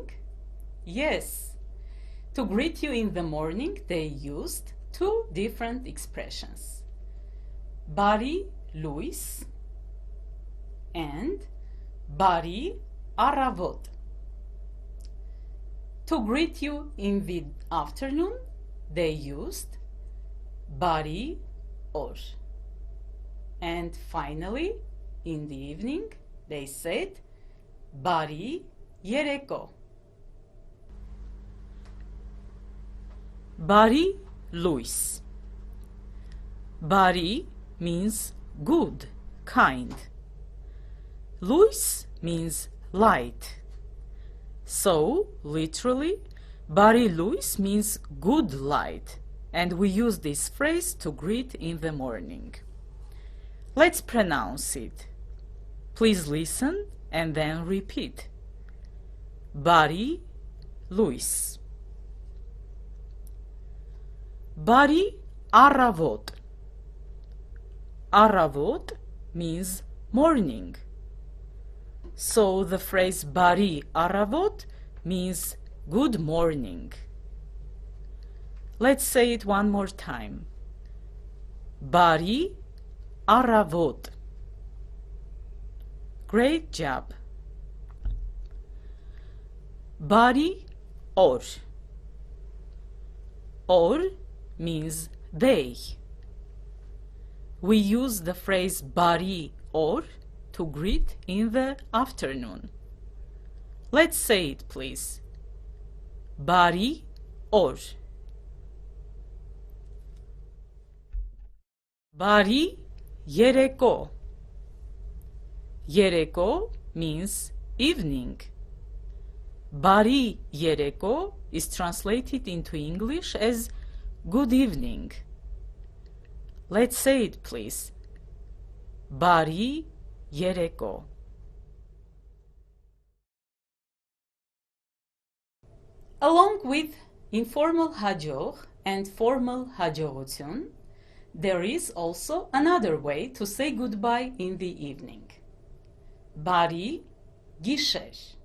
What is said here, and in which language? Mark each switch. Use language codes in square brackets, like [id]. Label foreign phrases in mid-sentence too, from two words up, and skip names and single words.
[en] Yes, to greet you in the morning, they used two different expressions. [hy] Բարի լույս and բարի առավոտ. [en] To greet you in the afternoon, they used [hy] բարի օր. [en] And finally, in the evening, they said [hy] բարի երեկո. Բարի լույս. [en] Բարի means good, kind. Լույս means light. So, literally, [hy] բարի լույս [en] means good light, and we use this phrase to greet in the morning. Let's pronounce it. Please listen and then repeat. [hy] Բարի լույս. Բարի առավոտ. [en] Առավոտ means morning. So the phrase [hy] բարի առավոտ [en] means good morning. Let's say it one more time. [hy] Բարի առավոտ. [en] Great job. [hy] Բարի օր. [en] Օր means day. We use the phrase [hy] բարի օր [en] to greet in the afternoon. Let's say it, please. [hy] Բարի օր. Բարի երեկո. [en] Երեկո means evening. [hy] Բարի երեկո [en] is translated into English as good evening. Let's say it, please. [hy] Բարի երեկո. [en] Along with informal հաջող and formal հաջողություն, there is also another way to say goodbye in the evening. [hy] Բարի գիշեր.